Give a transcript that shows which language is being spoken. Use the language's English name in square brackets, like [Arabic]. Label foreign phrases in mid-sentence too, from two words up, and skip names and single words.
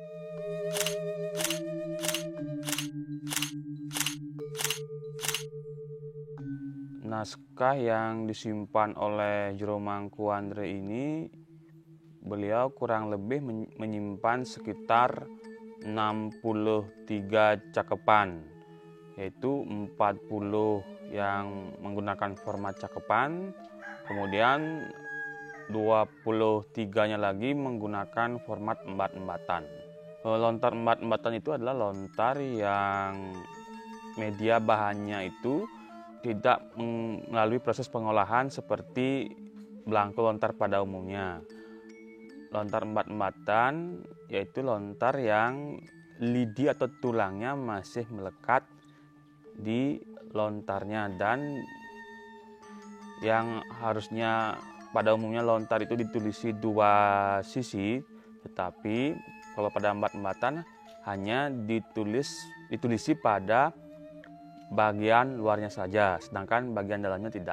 [Indonesian] Naskah yang disimpan oleh Jero Mangku Andre ini, beliau kurang lebih menyimpan sekitar 63 cakepan, yaitu 40 yang menggunakan format cakepan, kemudian 23-nya lagi menggunakan format embat-embatan. Lontar embat-embatan itu adalah lontar yang media bahannya itu tidak melalui proses pengolahan seperti belangko lontar pada umumnya. Lontar embat-embatan yaitu lontar yang lidi atau tulangnya masih melekat di lontarnya, dan yang harusnya pada umumnya lontar itu ditulisi 2 sisi, tetapi kalau pada embat-embatan hanya ditulisi pada bagian luarnya saja, sedangkan bagian dalamnya tidak.